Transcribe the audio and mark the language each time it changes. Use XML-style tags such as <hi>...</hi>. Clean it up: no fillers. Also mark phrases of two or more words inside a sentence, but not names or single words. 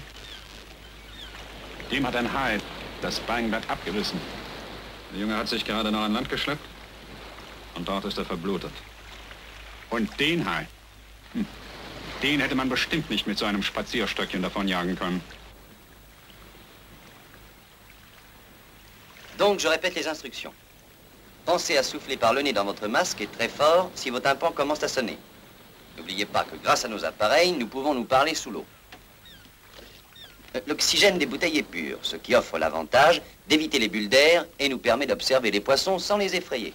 <de>Dem hat ein Hai das Beinblatt abgerissen. Der Junge hat sich gerade noch an Land geschleppt. Und dort ist er verblutet. Und den Hai, den hätte man bestimmt nicht mit so einem Spazierstöckchen davonjagen können.</de> <fr>Donc, je répète les instructions. Pensez à souffler par le nez dans votre masque et très fort si vos tympans commencent à sonner. N'oubliez pas que grâce à nos appareils, nous pouvons nous parler sous l'eau. L'oxygène des bouteilles est pur, ce qui offre l'avantage d'éviter les bulles d'air et nous permet d'observer les poissons sans les effrayer.</fr>